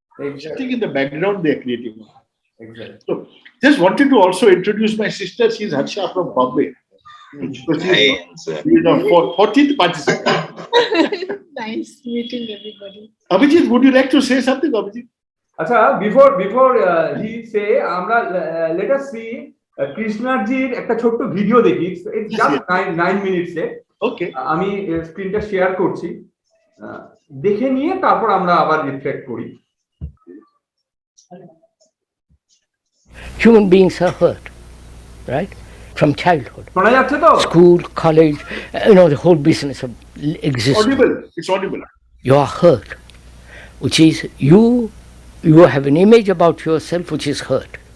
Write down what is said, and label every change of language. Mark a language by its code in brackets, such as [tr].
[en] Exactly. Sitting in the background, they are creating. Exactly. So, just wanted to also introduce my sister. She's Harsha from Bombay. So she's our 14th participant. Nice meeting everybody. Abhijit, would you like to say something, Abhijit? [bn] আচ্ছা, [en] before he say, [bn] আমরা [en] let us see [bn] কৃষ্ণাজির একটা ছোট্ট video দেখি। [en] It's just 9 minutes এ। Okay. [bn] আমি স্ক্রিনটা share করছি, দেখে নিয়ে তারপর আমরা আবার রিফ্লেক্ট করি। [en] Human beings are hurt, right? From childhood. [bn] শোনা যাচ্ছে তো? [en] School, college, the whole business of existence. Audible. It's audible. You are hurt, which is you have an image about yourself which is hurt.